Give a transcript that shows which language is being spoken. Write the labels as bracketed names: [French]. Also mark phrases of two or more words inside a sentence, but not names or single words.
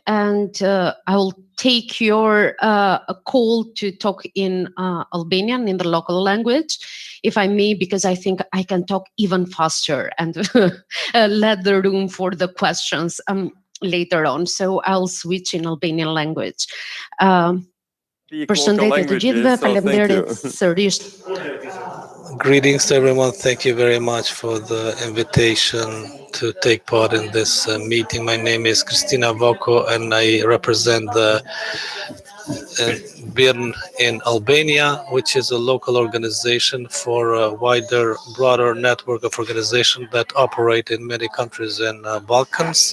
[English] And I will take your call to talk in Albanian, in the local language, if I may, because I think I can talk even faster and let the room for the questions later on. So I'll switch in Albanian language. [Albanian] Përshëndetje të gjithëve, faleminderit sërish. [English] Greetings to everyone. Thank you very much for the invitation to take part in this meeting. My name is Kristina Voko and I represent the BIRN in Albania, which is a local organization for a wider, broader network of organizations that operate in many countries in Balkans.